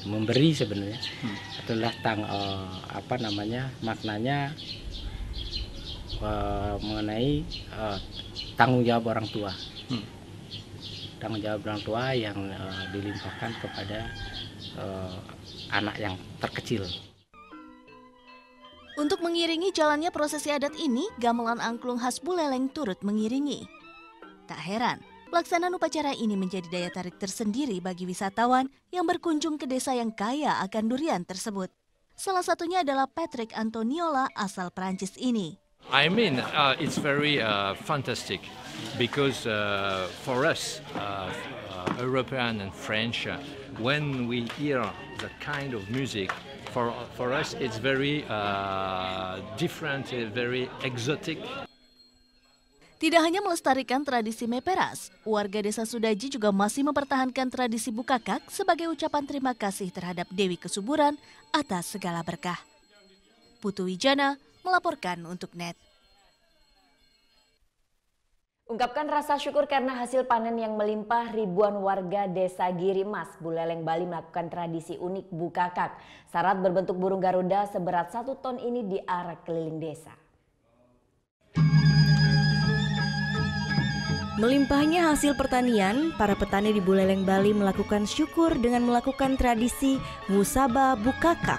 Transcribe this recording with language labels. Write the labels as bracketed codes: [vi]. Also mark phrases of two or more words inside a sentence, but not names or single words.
[id] Memberi sebenarnya adalah maknanya mengenai tanggung jawab orang tua. Tanggung jawab orang tua yang dilimpahkan kepada anak yang terkecil. Untuk mengiringi jalannya prosesi adat ini, gamelan angklung khas Buleleng turut mengiringi. Tak heran, pelaksanaan upacara ini menjadi daya tarik tersendiri bagi wisatawan yang berkunjung ke desa yang kaya akan durian tersebut. Salah satunya adalah Patrick Antoniola asal Prancis ini. [en] I mean, it's very fantastic because for us, European and French, when we hear that kind of music, for us it's very different, very exotic. [id] Tidak hanya melestarikan tradisi meperas, warga Desa Sudaji juga masih mempertahankan tradisi bukakak sebagai ucapan terima kasih terhadap Dewi Kesuburan atas segala berkah. Putu Wijana melaporkan untuk NET. Ungkapkan rasa syukur karena hasil panen yang melimpah, ribuan warga Desa Giri Mas, Buleleng, Bali melakukan tradisi unik bukakak. Sarat berbentuk burung Garuda seberat 1 ton ini diarak keliling desa. Melimpahnya hasil pertanian, para petani di Buleleng, Bali melakukan syukur dengan melakukan tradisi Musaba Bukakak.